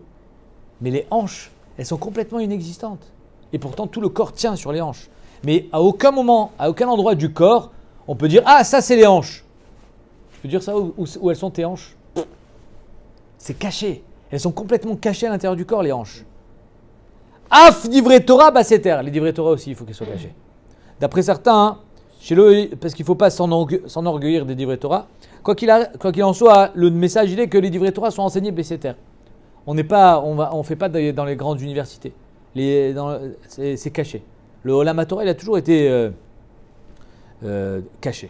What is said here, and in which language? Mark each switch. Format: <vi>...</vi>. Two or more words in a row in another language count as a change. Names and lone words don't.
<fr>Mais les hanches, elles sont complètement inexistantes. Et pourtant, tout le corps tient sur les hanches. Mais à aucun moment, à aucun endroit du corps, on peut dire « Ah, ça, c'est les hanches ». Tu peux dire ça où elles sont tes hanches? C'est caché. Elles sont complètement cachées à l'intérieur du corps, les hanches.</fr> <he>אף דברי תורה בסתר.</he> <fr>Les</fr> <he>דברי תורה</he> <fr>aussi, il faut qu'elles soient cachées. D'après certains, parce qu'il ne faut pas s'enorgueillir des</fr> <he>דברי תורה,</he> <fr>quoi qu'il en soit, le message il est que les</fr> <he>דברי תורה</he> <fr>sont enseignés baseter. On ne fait pas dans les grandes universités. C'est caché. Le</fr> <he>עולם התורה,</he> <fr>il a toujours été caché.</fr>